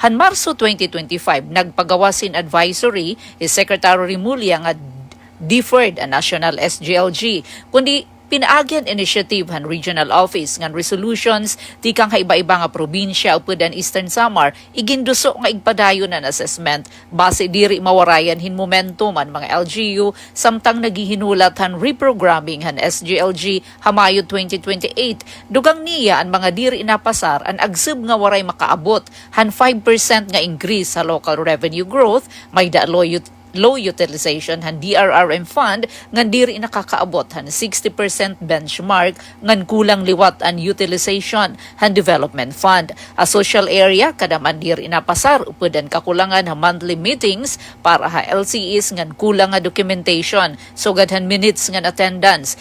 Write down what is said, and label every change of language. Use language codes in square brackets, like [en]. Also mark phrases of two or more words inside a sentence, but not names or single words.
[war] Han Marso 2025, nagpagawasin advisory Secretary Rimulya nga deferred a national SGLG, kundi pinaagyan initiative han regional office ngan resolutions tikang iba-iba nga probinsya upod ang Eastern Samar iginduso nga igpadayon an assessment base diri mawarayan hin momentum man mga LGU samtang nagihinulat han reprogramming han SGLG hamayo 2028. Dugang niya ang mga diri napasar an agsub nga waray makaabot han 5% nga increase sa [en] local revenue growth, [war] may low utilization han DRRM fund ngan diri nakakaabot han 60% benchmark ngan kulang liwat an utilization han [en] development fund. [war] A social area kadaman diri napasar upod ang kakulangan ha [en] monthly meetings [war] para ha LCEs ngan kulang nga documentation sugad han minutes ngan attendance.